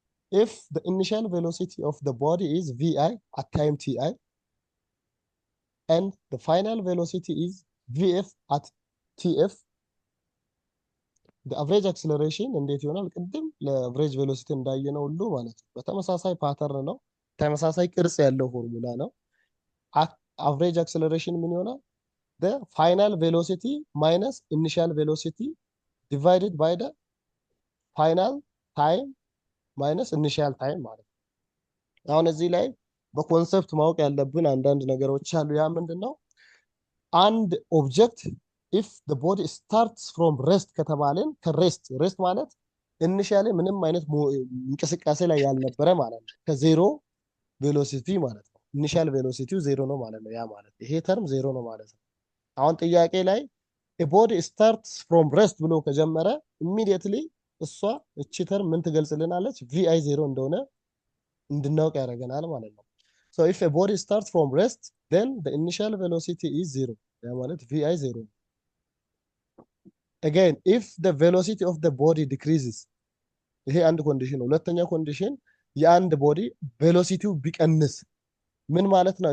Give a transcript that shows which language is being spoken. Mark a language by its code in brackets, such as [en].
[en] if the initial velocity of the body is vi at time ti and the final velocity is vf at tf, the average acceleration [am] እንዴት ይሆናል? ቅድም ለአቨሬጅ ቬሎሲቲ እንዳየነው ሁሉ ማለት ነው። በተመሳሳይ ፓተርን ነው፣ ተመሳሳይ ቅርጽ ያለው ፎርሙላ ነው። አቨሬጅ አክሰለሬሽን ምን ይሆናል? [en] the final velocity minus initial velocity divided by the final time minus initial time ማለት ነው። [am] አሁን እዚህ ላይ በኮንሰፕት ማወቅ ያለብን አንዳንድ ነገሮች አሉ። ያ ምንድነው? አንድ ኦብጀክት [en] if the body starts from rest [am] ከተባለን ከሬስት ማለት ኢኒሺያሊ ምንም አይነት እንቅስቃሴ ላይ ያልነበረ ማለት ነው። ከዜሮ ቬሎሲቲ ማለት ነው። ኢኒሺያል ቬሎሲቲው ዜሮ ነው ማለት ነው። ያ ማለት ይሄ ተርም ዜሮ ነው ማለት ነው። አሁን ጥያቄ ላይ [en] a body starts from rest [am] ብሎ ከጀመረ immediately እሷ እቺ ተርም ምን ትገልጽልናለች? vi ዜሮ እንደሆነ እንድናውቅ ያደርገናል ማለት ነው። [en] so if a body starts from rest then the initial velocity is zero [am] ያ ማለት vi ዜሮ። [en] again if the velocity of the body decreases [am] ይሄ አንድ ኮንዲሽን ነው። ሁለተኛ ኮንዲሽን የአንድ ቦዲ ቬሎሲቲው ቢቀንስ ምን ማለት ነው?